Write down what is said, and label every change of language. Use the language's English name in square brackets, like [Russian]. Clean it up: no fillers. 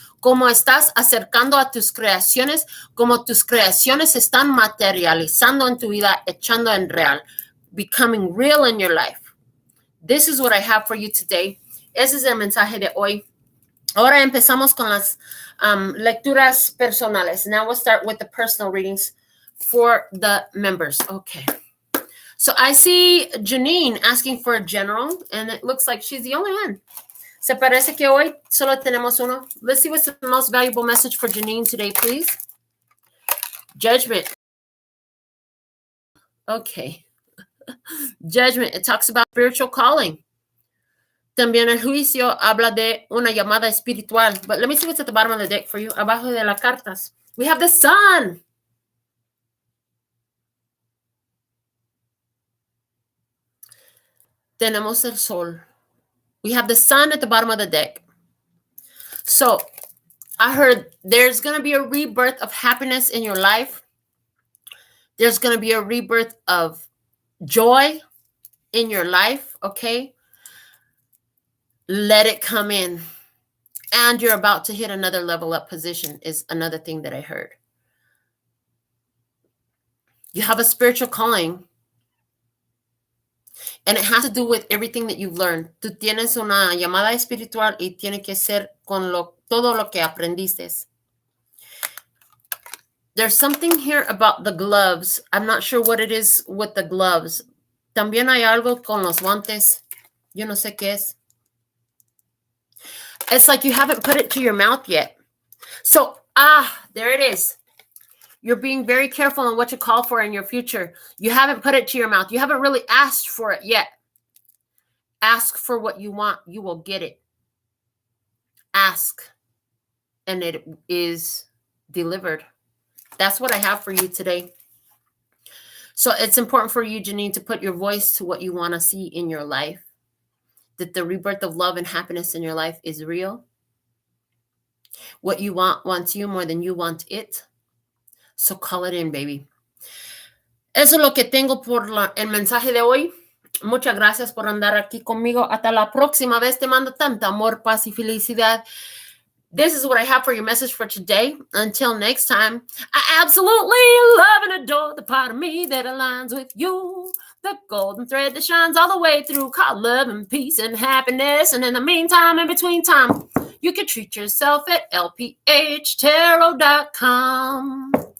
[Spanish] Cómo estás acercando a tus creaciones, cómo tus creaciones están materializando en tu vida, echando en real, [English] becoming real in your life. This is what I have for you today. [Spanish] Ese es el mensaje de hoy. Ahora empezamos con las lecturas personales. [English] Now we'll start with the personal readings for the members. Okay. So I see Janine asking for a general, and it looks like she's the only one. [Spanish] Se parece que hoy solo tenemos uno. [English] Let's see what's the most valuable message for Janine today, please. Judgment. Okay. Judgment. It talks about spiritual calling. [Spanish] También el juicio habla de una llamada espiritual. [English] But let me see what's at the bottom of the deck for you. [Spanish] Abajo de las cartas. [English] We have the sun. Tenemos el sol. We have the sun at the bottom of the deck. So I heard there's going to be a rebirth of happiness in your life. There's going to be a rebirth of joy in your life, okay? Let it come in. And you're about to hit another level up position is another thing that I heard. You have a spiritual calling. And it has to do with everything that you've learned. [Spanish] Tú tienes una llamada espiritual y tiene que ser con todo lo que aprendiste. [English] There's something here about the gloves. I'm not sure what it is with the gloves. [Spanish] También hay algo con los guantes. Yo no sé qué es. [English] It's like you haven't put it to your mouth yet. So, there it is. You're being very careful on what you call for in your future. You haven't put it to your mouth. You haven't really asked for it yet. Ask for what you want. You will get it. Ask, and it is delivered. That's what I have for you today. So it's important for you, Janine, to put your voice to what you want to see in your life. That the rebirth of love and happiness in your life is real. What you want wants you more than you want it. So call it in, baby. [Spanish] Eso es lo que tengo por el mensaje de hoy. Muchas gracias por andar aquí conmigo. Hasta la próxima vez. Te mando tanto amor, paz y felicidad. [English] This is what I have for your message for today. Until next time, I absolutely love and adore the part of me that aligns with you. The golden thread that shines all the way through, called love and peace and happiness. And in the meantime, in between time, you can treat yourself at LPHtarot.com.